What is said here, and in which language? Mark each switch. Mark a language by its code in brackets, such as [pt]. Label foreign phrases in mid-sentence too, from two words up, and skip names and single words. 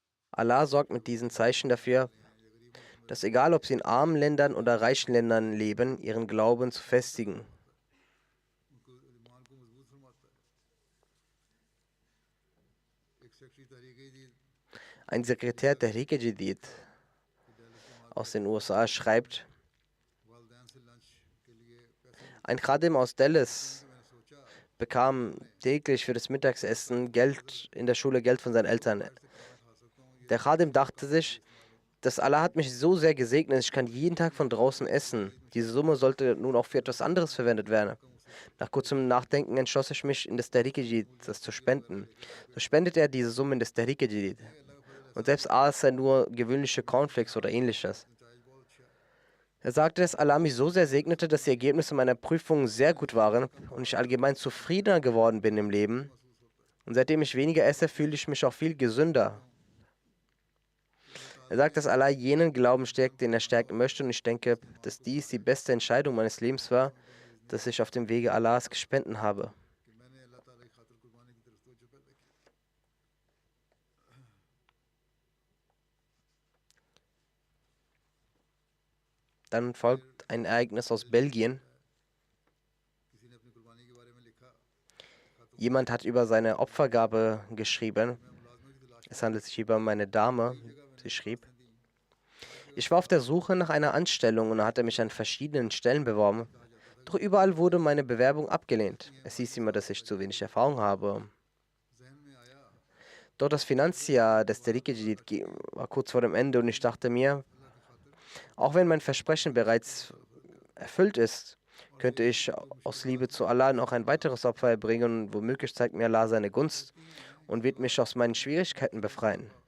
[de] Allah sorgt mit diesen Zeichen dafür, dass egal ob sie in armen Ländern oder reichen Ländern leben, ihren Glauben zu festigen. [ur] ان کو ایمان کو مضبوط فرماتا ہے. ایک سیکرٹری تحریک جدید [de] Ein Sekretär der Tehrik Jadid [ur] کی ڈیلس جماعت [de] aus den USA schreibt, [ur] والدین سے لنچ کے لیے پیسے ملتے [de] ein Khadim aus Dallas [ur] ہیں۔ میں نے سوچا [de] bekam täglich für das Mittagessen in der Schule Geld von seinen Eltern. [ur] سے کھانا کھا سکتا ہوں، یہ [de] Der Khadim dachte sich, dass Allah hat mich so sehr gesegnet, ich kann jeden Tag von draußen essen. Diese Summe sollte nun auch für etwas anderes verwendet werden. Nach kurzem Nachdenken entschloss ich mich, in das Tehrik-e-Jadid das zu spenden. So spendete er diese Summe in das Tehrik-e-Jadid. Und selbst aß er nur gewöhnliche Cornflakes oder ähnliches. [ur] مزاج بہت اچھا ہے. [de] Er sagte, dass Allah mich so sehr segnete, dass die Ergebnisse meiner Prüfungen sehr gut waren und ich allgemein zufriedener geworden bin im Leben. Und seitdem ich weniger esse, fühle ich mich auch viel gesünder. Er sagt, dass Allah jenen Glauben stärkt, den er stärken möchte, und ich denke, dass dies die beste Entscheidung meines Lebens war, dass ich auf dem Wege Allahs gespenden habe. [ur] کہ میں نے اللہ تعالیٰ کی خاطر قربانی کی طرف توجہ پیدا کی. [de] Dann folgt ein Ereignis aus Belgien. [ur] کسی نے اپنی قربانی کے بارے میں لکھا, [de] Jemand hat über seine Opfergabe geschrieben. [ur] میں ملازمت کی تلاش [de] Es handelt sich hier um eine Dame. Sie schrieb, [ur] میں دی. [de] ich war auf der Suche nach einer Anstellung und hatte mich an verschiedenen Stellen beworben. Doch überall wurde meine Bewerbung abgelehnt. Es hieß immer, dass ich zu wenig Erfahrung habe. [ur] ذہن میں آیا [de] Doch das Finanzjahr des Tehrik-e-Jadid war kurz vor dem Ende und ich dachte mir, auch wenn mein Versprechen bereits erfüllt ist, könnte ich aus Liebe zu Allah noch ein weiteres Opfer erbringen und womöglich zeigt mir Allah seine Gunst und wird mich aus meinen Schwierigkeiten befreien.